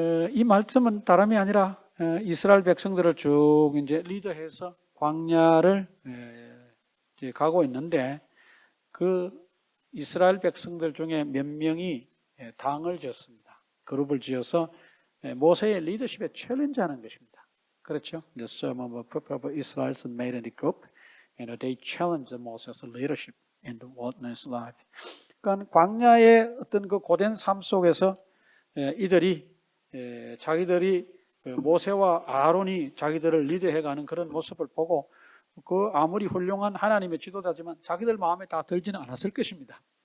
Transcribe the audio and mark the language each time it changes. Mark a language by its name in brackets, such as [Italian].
[Korean] 이 말씀은 다름이 아니라 이스라엘 백성들을 쭉 이제 리더해서 광야를 이제 가고 있는데 그 이스라엘 백성들 중에 몇 명이 당을 지었습니다. 그룹을 지어서 모세의 리더십에 챌린지하는 것입니다. 그렇죠? [English] The some of the Israelites made a group and they challenged Moses' leadership in the wilderness life. [Korean] 그러니까 광야의 어떤 그 고된 삶 속에서 이들이 자기들이 모세와 아론이 자기들을 리드해가는 그런 모습을 보고 그 아무리 훌륭한 하나님의 지도자지만 자기들 마음에 다 들지는 않았을 것입니다.